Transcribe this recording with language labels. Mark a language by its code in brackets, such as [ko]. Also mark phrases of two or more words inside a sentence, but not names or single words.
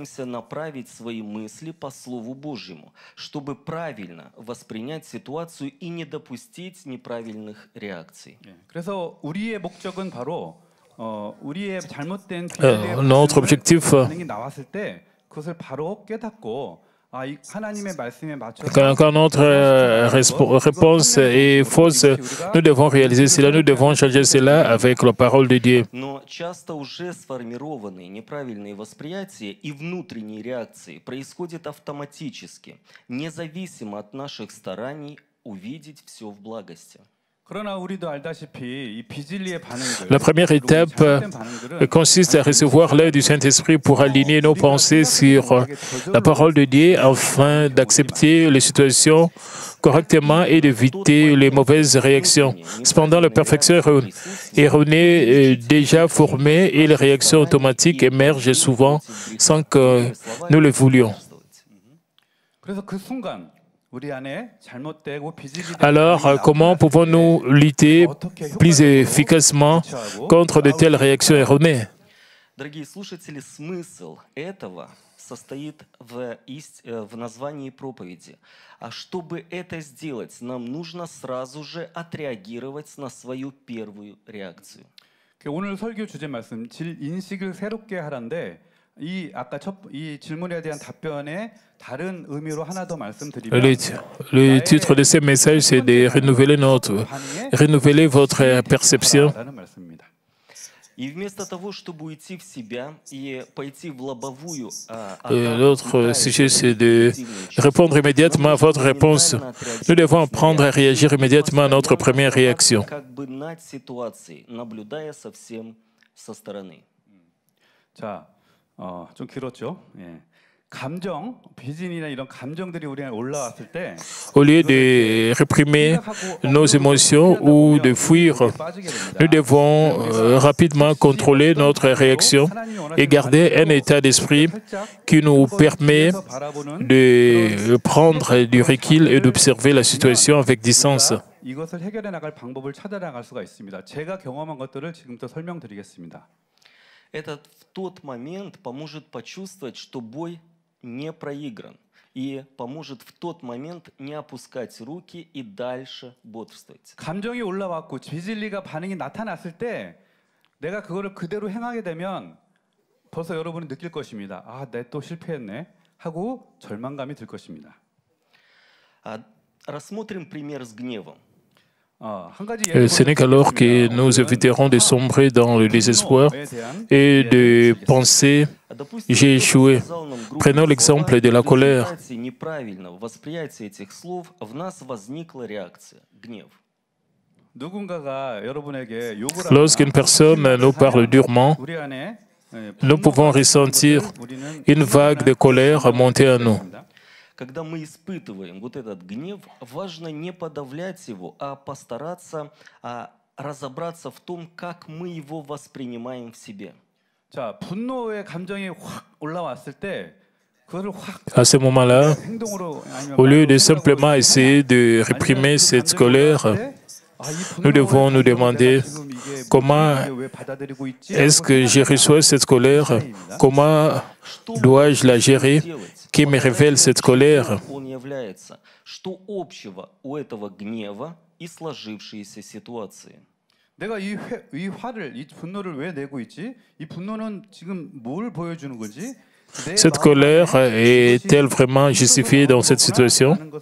[fr] Notre objectif, quand notre réponse est fausse, nous devons réaliser cela, nous devons changer cela avec la parole de Dieu. [ru] Но часто уже сформированные неправильные восприятия и внутренние реакции происходят автоматически, независимо от наших стараний увидеть все в благости. [fr] La première étape consiste à recevoir l'aide du Saint-Esprit pour aligner nos pensées sur la parole de Dieu afin d'accepter les situations correctement et d'éviter les mauvaises réactions. Cependant, la perfection erronée est déjà formée et les réactions automatiques émergent souvent sans que nous le voulions. Alors, comment pouvons-nous lutter plus efficacement contre de telles réactions erronées? [ru] Дорогие слушатели, смысл этого состоит в названии проповеди. А чтобы это сделать, нам нужно сразу же отреагировать на свою первую реакцию. [ko] 오늘 설교 주제 말씀 인식을 새롭게 하라인데 아까 이 질문에 대한 답변에 다른 의미로 하나 더 말씀드리면 [fr] Le titre de ce message, c'est de renouveler votre perception. [ru] И вместо того, чтобы уйти в себя и пойти в лобовую, [fr] L'autre sujet, c'est de répondre immédiatement à votre réponse. Nous devons apprendre à réagir immédiatement à notre première réaction. [ru] как бы над ситуацией, наблюдая совсем со стороны. [ko] 자, 좀 길었죠. 예. 감정, 비진이나 이런 감정들이 우리에 올라왔을 때 [fr] Au lieu de réprimer nos émotions ou de fuir, nous devons rapidement contrôler notre réaction et garder un état d'esprit qui nous permet de prendre du recul et d'observer la situation avec distance. [ko] 이것을 해결해 나갈 방법을 찾아 나갈 수가 있습니다. 제가 경험한 것들을 지금부터 설명드리겠습니다. [ru] Это в тот момент поможет почувствовать, что бой не проигран. И поможет в тот момент не опускать руки и дальше бодрствовать. [ko] 감정이 올라왔고 비진리가 반응이 나타났을 때 내가 그거를 그대로 행하게 되면 벌써 여러분이 느낄 것입니다. 아, 내 또 실패했네 하고 절망감이 들 것입니다. [ru] Рассмотрим пример с гневом. [fr] Ce n'est qu'alors que nous éviterons de sombrer dans le désespoir et de penser « j'ai échoué ». Prenons l'exemple de la colère. [ru] Неправильного восприятия этих слов в нас возникла реакция – гнев. [fr] Lorsqu'une personne nous parle durement, nous pouvons ressentir une vague de colère monter à nous. [ru] Когда мы испытываем вот этот гнев, важно не подавлять его, а постараться разобраться в том, как мы его воспринимаем в себе. [ko] 자, 분노의 감정이 확 올라왔을 때 [fr] À ce moment-là, au lieu de simplement essayer de réprimer cette colère, nous devons nous demander comment est-ce que je reçois cette colère, comment dois-je la gérer, qui me révèle cette colère. [ru] Что общего у этого гнева и сложившейся ситуации? [ko] 내가 이 화를, 이 분노를 왜 내고 있지? 이 분노는 지금 뭘 보여주는 거지? [fr] Cette colère est-elle vraiment justifiée dans cette situation?